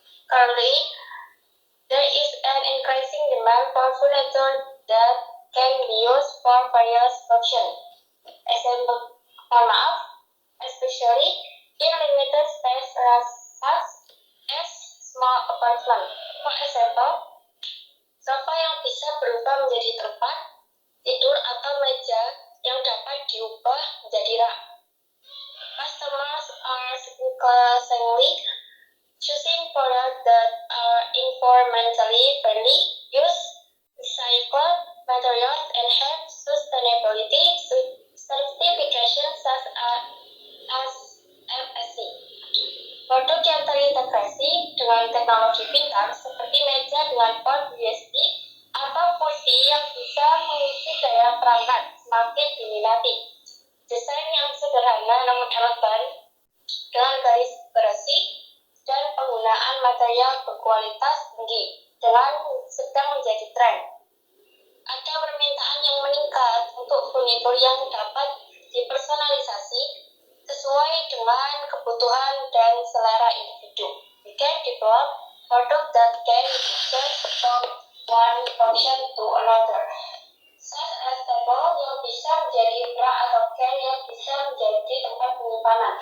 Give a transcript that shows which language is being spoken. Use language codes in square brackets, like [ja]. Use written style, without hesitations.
[en] Currently, there is an increasing demand for furniture that can be used for various functions. Example, especially in limited space such as small apartment. For example, [id] sofa yang bisa berubah menjadi tempat tidur atau meja yang dapat diubah menjadi rak. [en] Customers are increasingly choosing products that are environmentally friendly, use recycled materials, and have sustainability certifications such as FSC. [id] Produk yang terintegrasi dengan teknologi pintar seperti meja dengan port USB atau kursi yang bisa mengisi daya perangkat semakin diminati. Desain yang sederhana namun elegan dengan garis bersih dan penggunaan material berkualitas tinggi sedang menjadi tren. Ada permintaan yang meningkat untuk furnitur yang dapat dipersonalisasi sesuai dengan kebutuhan dan selera individu. [en] We can develop product that can be changed from one function to another. Such as table [id] yang bisa menjadi rak atau can yang bisa menjadi tempat penyimpanan.